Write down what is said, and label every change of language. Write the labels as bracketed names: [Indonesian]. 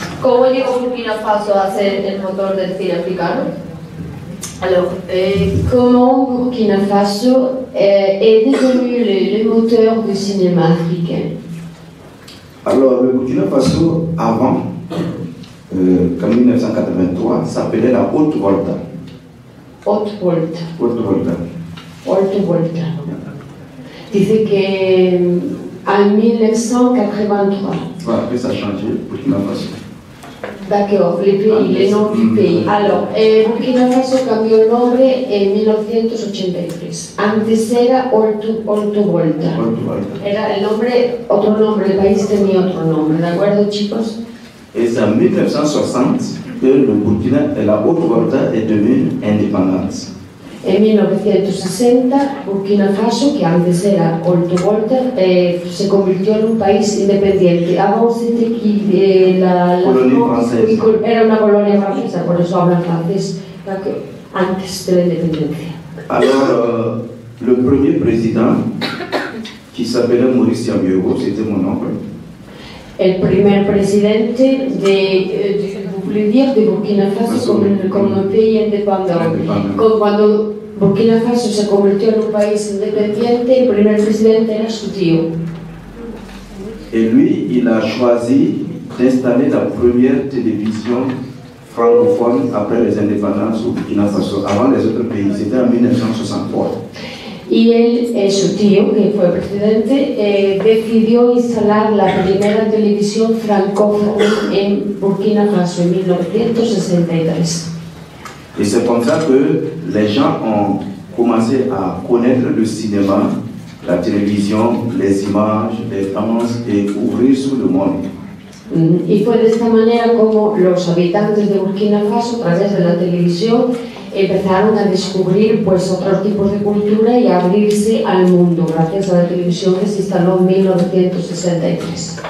[Spanish] ¿Cómo llegó Burkina Faso a ser el motor del cine africano? [French] Alors, comment Burkina Faso est devenu le moteur du cinéma africain? Alors, le Burkina Faso, avant, en 1983, s'appelait la Haute-Volta. Haute-Volta. Haute-Volta. [Spanish] Haute-Volta. Dice que en 1983. [French] Voilà, après ça a changé, Burkina Faso. D'accord, les noms du pays. [Spanish] Alors, Burkina Faso cambió el nombre en 1983. Antes era Haute-Volta. Haute-Volta. Era el nombre, otro nombre, el país tenía otro nombre, ¿de acuerdo, chicos? [French] Et c'est en 1960 que le Burkina et la Haute-Volta est devenue indépendante. [Spanish] En 1960, Burkina Faso, que antes era Haute-Volta, se convirtió en un país independiente. [French] Avant, c'était la Colonie France, française. [Spanish] era una colonia francesa, por eso hablan francés, antes de la independencia. [French] Alors, le premier président, qui s'appelait Maurice Yambioro, c'était mon oncle. [Spanish] El primer presidente [French] vous voulez dire, [Spanish] de Burkina Faso como un país independiente. Cuando Burkina Faso se convirtió en un país independiente, el primer presidente era su tío. [French] Et lui, il a choisi d'installer la première télévision francophone après les indépendances au Burkina Faso, avant les autres pays. C'était en 1963. [Spanish] Y él, su tío, que fue presidente, decidió instalar la primera televisión francófona en Burkina Faso en 1963. [French] Et c'est comme ça que les gens ont commencé à connaître le cinéma, la télévision, les images, les danses et ouvrir sur le monde. [Spanish] Y fue de esta manera como los habitantes de Burkina Faso, a través de la televisión, empezaron a descubrir pues otros tipos de cultura y a abrirse al mundo gracias a la televisión que se instaló en 1963.